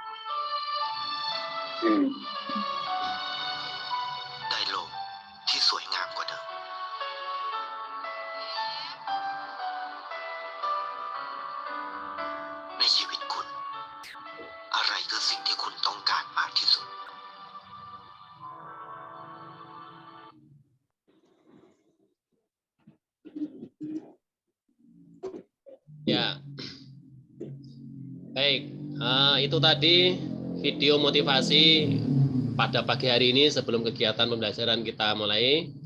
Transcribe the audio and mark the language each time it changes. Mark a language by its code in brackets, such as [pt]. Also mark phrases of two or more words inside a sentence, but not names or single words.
[th] ได้โลกที่สวยงามกว่าเดิมในชีวิตคุณอะไรคือสิ่งที่คุณต้องการมากที่สุด [id] Ya, baik. Itu tadi video motivasi pada pagi hari ini sebelum kegiatan pembelajaran kita mulai.